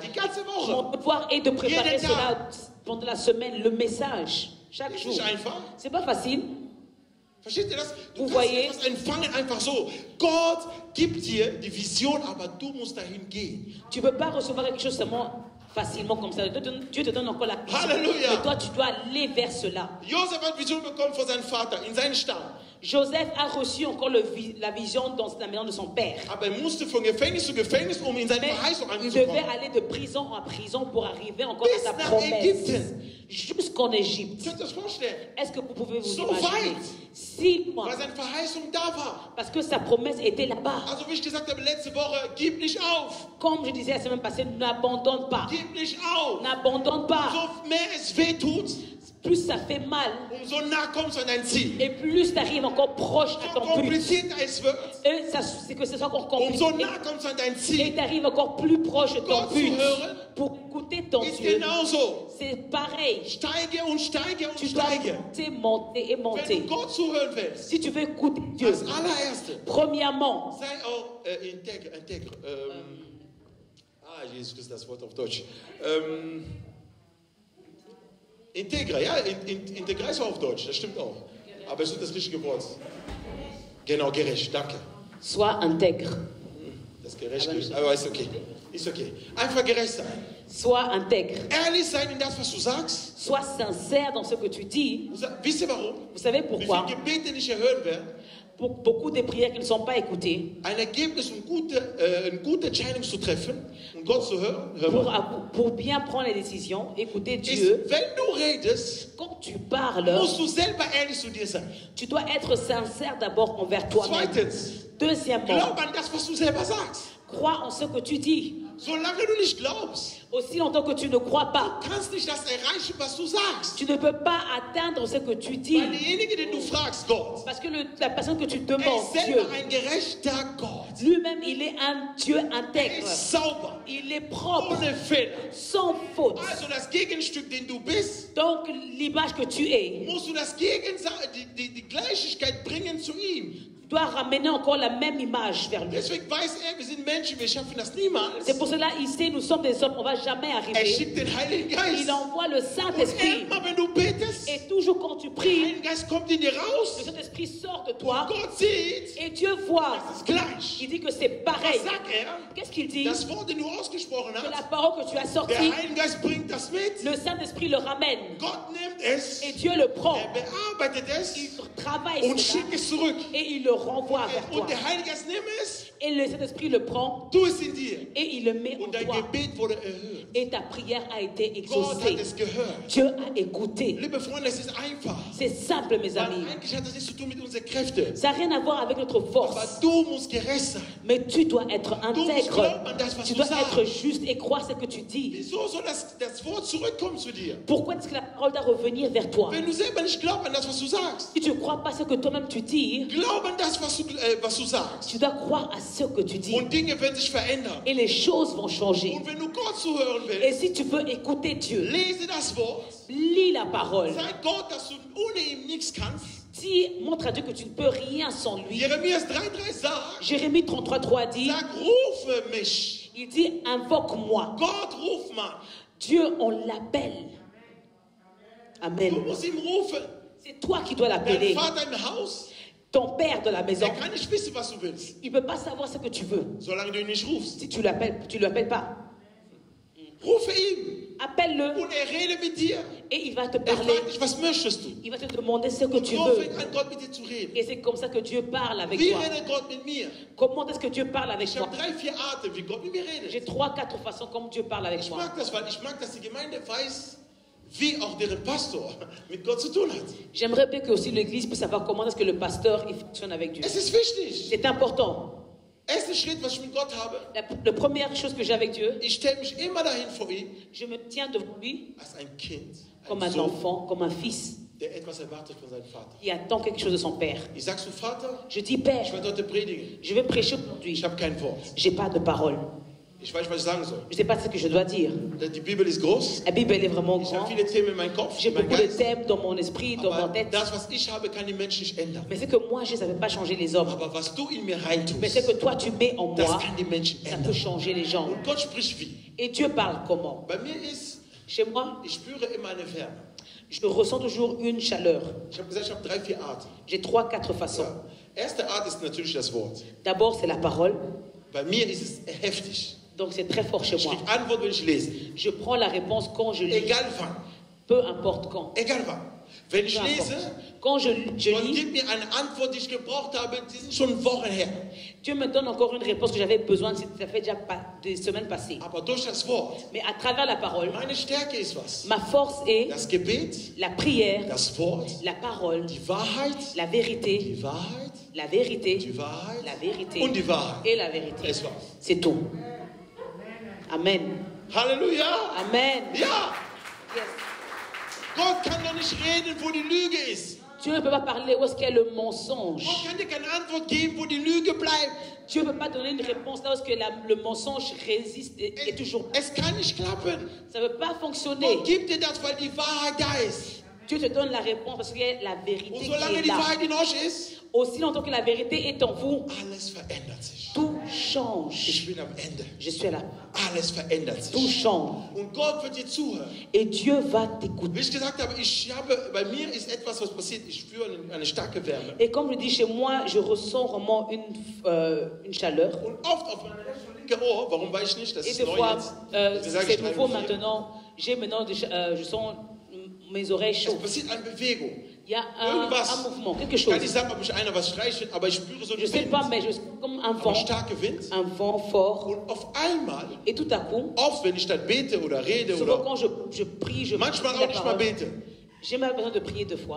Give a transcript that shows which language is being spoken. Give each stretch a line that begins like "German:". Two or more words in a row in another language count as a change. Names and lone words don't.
German: Die ganze Woche.
French: Mon devoir est de préparer
German: Jeden
French: cela pendant la semaine, le message, chaque
German: Ist
French: jour.
German: nicht einfach.
French: C'est pas facile.
German: Versteht ihr das? Du
French: Vous
German: kannst
French: voyez?
German: etwas empfangen einfach so. Gott gibt dir die Vision, aber du musst dahin gehen.
French: Tu ne peux pas recevoir quelque chose seulement facilement comme ça. Dieu te donne encore la vision. Alléluia. Mais toi, tu dois aller vers cela.
German: Josef hat Vision bekommen von seinem Vater, in seinen Stamm.
French: Joseph a reçu encore la vision dans la maison de son père.
German: Aber er musste von Gefängnis zu Gefängnis, um in seine
French: Mais
German: Verheißung
French: il devait
German: anzukommen.
French: aller de prison en prison pour arriver encore
German: Bis
French: à sa
German: nach
French: promesse.
German: Ägypten.
French: Jusqu'en Égypte.
German: Könnt ihr euch das vorstellen?
French: Est-ce que vous pouvez vous
German: So
French: imaginer?
German: weit.
French: 6 mois.
German: Weil seine Verheißung da war.
French: Parce que sa promesse était là-bas.
German: Also wie ich gesagt habe letzte Woche, gib nicht auf.
French: Comme je disais la semaine passée, n'abandonne pas.
German: Gib nicht auf.
French: N'abandonne pas.
German: So mehr es weh tut,
French: Plus ça fait mal,
German: umso nah kommst du an dein Ziel.
French: et plus tu arrives encore proche à
German: So
French: ton but.
German: komplizierter es wird,
French: Et ça, c'est que c'est encore
German: umso
French: compliqué.
German: nah kommst du an dein
French: Et
German: Ziel.
French: tu arrives encore plus proche de ton
German: Gott zu
French: but.
German: hören
French: Pour écouter ton
German: ist
French: Dieu,
German: genauso.
French: c'est pareil.
German: Steige und steige und
French: Tu dois
German: steige.
French: monter, monter et
German: Wenn
French: monter.
German: du Gott zuhören willst,
French: Si tu veux écouter Dieu,
German: als allererste,
French: premièrement,
German: sei auch integr. Jesus Christus, das Wort auf Deutsch. Integra, ja, integra ist auch auf Deutsch, das stimmt auch. Aber es ist das richtige Wort. Genau, gerecht, danke.
French: sois intègre.
German: Das gerecht, aber ist okay. Ist okay. Einfach gerecht sein.
French: Sois intègre.
German: Ehrlich sein in das, was du sagst.
French: Sois sincère dans ce que tu dis.
German: Wisst ihr warum?
French: Vous savez
German: Wie
French: pourquoi?
German: viele Gebete nicht erhören werden?
French: Pour beaucoup de prières qui ne sont pas écoutées.
German: Ein Ergebnis, eine gute Entscheidung zu treffen und Gott zu hören.
French: Pour bien prendre les décisions, écouter
German: Ist,
French: Dieu.
German: wenn du redest,
French: Quand tu parles,
German: musst du selber ehrlich zu dir sein.
French: tu dois être sincère d'abord envers toi-même.
German: Zweitens,
French: Deuxièmement,
German: glaub an das, was du selber sagst.
French: crois en ce que tu dis.
German: Solange du nicht glaubst,
French: Aussi longtemps que tu ne crois pas,
German: kannst nicht das erreichen, was du sagst.
French: tu ne peux pas atteindre ce que tu dis.
German: Weil derjenige, den du fragst, Gott,
French: Parce que la personne que tu demandes,
German: ist
French: Dieu,
German: selber ein gerechter Gott.
French: lui-même, il est un Dieu
German: Er
French: intègre.
German: ist sauber,
French: Il est propre,
German: ohne Fehler.
French: sans faute.
German: Also das Gegenstück, den du bist,
French: Donc, l'image que tu es,
German: musst du das die Gleichigkeit bringen zu ihm.
French: tu dois ramener encore la même image vers lui.
German: Deswegen weiß wir sind Menschen, wir schaffen das niemals.
French: C'est pour cela, ici, nous sommes des hommes, on ne va jamais
German: Er
French: arriver.
German: schickt den Heiligen Geist.
French: Il envoie le
German: Und
French: Saint-Esprit.
German: immer wenn du betest,
French: Et toujours quand tu
German: der
French: pries,
German: Heilige Geist kommt in dir
French: le
German: raus.
French: Saint-Esprit sort de
German: Und
French: toi
German: Gott sieht,
French: et Dieu voit.
German: das ist gleich.
French: Il dit que c'est pareil.
German: Was sagt
French: Qu'est-ce qu'il dit?
German: Das Wort, den du ausgesprochen
French: Que la
German: hast,
French: parole que tu as
German: der
French: sortie,
German: Heilige Geist bringt das mit.
French: le Saint-Esprit le ramène.
German: Gott nimmt es,
French: Et Dieu le prend.
German: er bearbeitet es
French: Il travaille
German: und
French: sur ça
German: schickt es zurück.
French: et il le renvoie vers toi.
German: Und der Heilige Geist nimmt es,
French: Et le Saint-Esprit le prend tu es
German: in dir.
French: et il le met en
German: Und dein
French: toi.
German: Gebet wurde erhört.
French: Et ta prière a été
German: Gott hat
French: exaucée.
German: es gehört.
French: Dieu a écouté.
German: Liebe Freunde, es ist einfach.
French: C'est simple, mes
German: Weil
French: amis.
German: eigentlich hat das nichts zu tun mit unseren Kräften.
French: Ça n'a rien à voir avec notre
German: Aber
French: force.
German: du musst gerecht sein.
French: Mais tu dois être intègre. Tu dois être juste et croire ce que tu dis.
German: Wieso soll das Wort zurückkommen zu dir?
French: Pourquoi est-ce que la parole doit revenir vers toi?
German: Wenn du selber nicht glaubst an das, was du sagst.
French: Si tu ne crois pas ce que toi-même tu dis,
German: Glaub an das, was du sagst.
French: tu dois croire à ce que tu dis.
German: Und Dinge werden sich verändern.
French: Et les choses vont changer.
German: Und wenn du Gott zuhören
French: Et
German: willst,
French: si tu veux écouter Dieu,
German: lese das Wort.
French: lis la parole.
German: Sag Gott, dass du ohne ihn nichts kannst.
French: Montre à Dieu que tu ne peux rien sans lui.
German: Jeremias 3,3 sagt,
French: Jérémie 33,3 dit,
German: sag, rufe mich.
French: il dit, invoque-moi.
German: Gott, ruf mal.
French: Dieu, on l'appelle.
German: Du
French: Amen.
German: musst ihn rufen.
French: C'est toi qui dois
German: Dein
French: l'appeler.
German: Vater im Haus,
French: Ton père de la maison,
German: der kann nicht wissen, was du willst.
French: il ne peut pas savoir ce que tu veux.
German: Solange du ihn nicht rufst.
French: Si tu ne l'appelles pas.
German: Rufe ihn.
French: Appelle-le
German: Und redet mit dir.
French: et il va te
German: Er
French: parler.
German: fragt dich, was möchtest du?
French: Il va te demander ce que tu
German: So
French: veux.
German: fängt an, Gott mit dir zu reden.
French: Et c'est comme ça que Dieu parle avec
German: Wie
French: toi.
German: redet Gott mit mir?
French: Comment est-ce que Dieu parle avec
German: Ich
French: moi?
German: habe 3, 4 Arten, wie Gott mit mir
French: J'ai
German: redet.
French: 3, 4 façons comme Dieu parle avec
German: Ich
French: moi.
German: mag das, weil ich mag, dass die Gemeinde weiß, wie auch deren Pastor mit Gott zu tun hat.
French: J'aimerais bien que aussi l'Église puisse savoir comment est-ce que le pasteur il fonctionne avec Dieu.
German: Es ist wichtig.
French: C'est important.
German: Erster Schritt, was ich mit Gott habe,
French: La première chose que j'ai avec Dieu,
German: ich stelle mich immer dahin vor ihm,
French: je me tiens devant lui
German: als ein Kind,
French: comme
German: ein
French: un
German: Sohn,
French: enfant, comme un fils
German: der etwas erwartet von seinem Vater.
French: qui attend quelque chose de son père.
German: Ich sag zu Vater,
French: Je dis,
German: ich
French: Père,
German: werde heute predigen.
French: je vais prêcher
German: Ich
French: aujourd'hui.
German: habe kein Wort.
French: J'ai pas de parole.
German: Ich weiß nicht, was ich sagen soll.
French: Je sais pas ce que je dois dire.
German: Die Bibel ist groß.
French: La Bible, elle est vraiment
German: Ich habe
French: grande.
German: viele Themen in meinem Kopf,
French: J'ai
German: in meinem
French: beaucoup de
German: Geist.
French: thèmes dans mon esprit, dans ma
German: Aber
French: tête.
German: das, was ich habe, kann die Menschen nicht ändern.
French: Mais c'est que moi, je ne savais pas changer les hommes.
German: Aber was du in mir
French: Mais c'est
German: reintust,
French: que toi, tu mets en
German: das
French: moi,
German: kann die Menschen
French: ça peut
German: ändern.
French: changer les gens.
German: Und Gott spricht wie?
French: Et Dieu parle comment?
German: Bei mir ist,
French: Chez moi,
German: ich spüre immer eine Wärme.
French: je ressens toujours une chaleur.
German: Ich habe gesagt, ich habe 3, 4 Arten.
French: J'ai 3, 4 façons.
German: Ja. Erste Art ist natürlich das Wort.
French: D'abord, c'est la parole.
German: Bei mir ist es heftig.
French: Donc, c'est très fort chez
German: Ich
French: moi.
German: kriege Antwort, wenn ich lese.
French: Je prends la réponse quand je lis.
German: Egal wann.
French: Peu importe quand.
German: Egal wann. Wenn ich
French: Peu importe.
German: lese,
French: Quand je
German: Gott
French: lis,
German: gibt mir eine Antwort, die ich gebraucht habe, die sind schon Wochen her.
French: Dieu me donne encore une réponse que j'avais besoin. Ça fait déjà des semaines passées.
German: Aber durch das Wort,
French: Mais à travers la parole,
German: meine Stärke ist was?
French: ma force est
German: Das Gebet,
French: la prière,
German: das Wort,
French: la parole,
German: die Wahrheit,
French: la vérité,
German: die Wahrheit,
French: la vérité,
German: die Wahrheit
French: la vérité
German: und die Wahrheit.
French: et la vérité.
German: Das war's.
French: C'est tout. Amen.
German: Halleluja!
French: Amen.
German: Ja!
French: Yes.
German: Gott kann doch nicht reden, wo die Lüge ist.
French: Dieu ne peut pas parler où est-ce qu'il y a le mensonge.
German: Gott kann dir keine Antwort geben, wo die Lüge bleibt.
French: Dieu ne peut pas donner une réponse là où est-ce que le mensonge résiste et est toujours.
German: Es kann nicht klappen.
French: Ça ne peut pas fonctionner.
German: Gott gibt dir das, weil die Wahrheit da ist.
French: Dieu te donne la réponse parce qu'il y a la vérité
German: Und
French: qui
German: solange
French: est
German: die
French: là.
German: Wahrheit in euch ist,
French: Aussi longtemps que la vérité est en vous,
German: alles verändert sich.
French: tout change.
German: Ich bin am Ende.
French: Je suis là.
German: Alles verändert
French: Tout
German: sich.
French: change.
German: Und Gott wird dir zuhören.
French: Et Dieu va
German: Wie
French: t'écouter.
German: ich gesagt habe, bei mir ist etwas, was passiert. Ich spüre eine starke Wärme.
French: Et comme je dis chez moi, je ressens vraiment une chaleur.
German: Und oft auf meiner rechten und linken linke Ohr, warum weiß ich nicht, das
French: Et
German: ist
French: des
German: neu
French: fois,
German: jetzt. Das sage
French: c'est
German: ich drei
French: nouveau
German: und vier.
French: maintenant. J'ai maintenant, je sens mes oreilles
German: Es
French: chaudes.
German: passiert eine Bewegung.
French: Il y a un
German: Irgendwas.
French: mouvement, quelque
German: Ich kann
French: chose.
German: nicht sagen, ob mich einer was streichelt, aber ich spüre so
French: Je
German: einen
French: sais
German: Wind.
French: pas, mais je comme un
German: Aber
French: vent,
German: starke Wind.
French: un vent fort.
German: Und auf einmal,
French: Et tout à coup,
German: oft wenn ich dann bete oder rede
French: souvent
German: oder
French: quand je prie, je
German: manchmal
French: dis
German: auch
French: la
German: nicht mal
French: parole.
German: bete,
French: J'ai mal besoin de prier 2 fois.